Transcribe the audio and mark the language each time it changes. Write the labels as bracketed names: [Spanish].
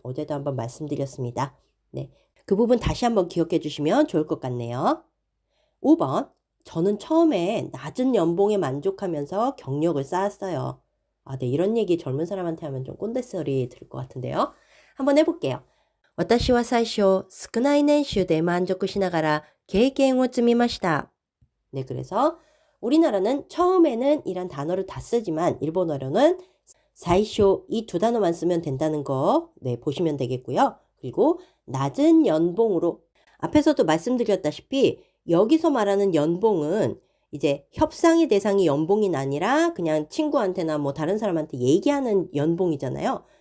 [Korean] 어제도 한번 말씀드렸습니다. 네, 그 부분 다시 한번 기억해 주시면 좋을 것 같네요. 5번, 저는 처음에 낮은 연봉에 만족하면서 경력을 쌓았어요. 네, 이런 얘기 젊은 사람한테 하면 좀 꼰대 소리 들을 것 같은데요. 한번 해볼게요. [Japanese] 私は最初、少ない年収で満足しながら経験を積みました. [Korean] 네, 그래서 우리나라는 처음에는 이란 단어를 다 쓰지만 일본어로는 사이쇼 이 두 단어만 쓰면 된다는 거 보시면 되겠고요. 그리고 낮은 연봉으로 앞에서도 말씀드렸다시피 여기서 말하는 연봉은 이제 협상의 대상이 연봉이 아니라 그냥 친구한테나 뭐 다른 사람한테 얘기하는 연봉이잖아요.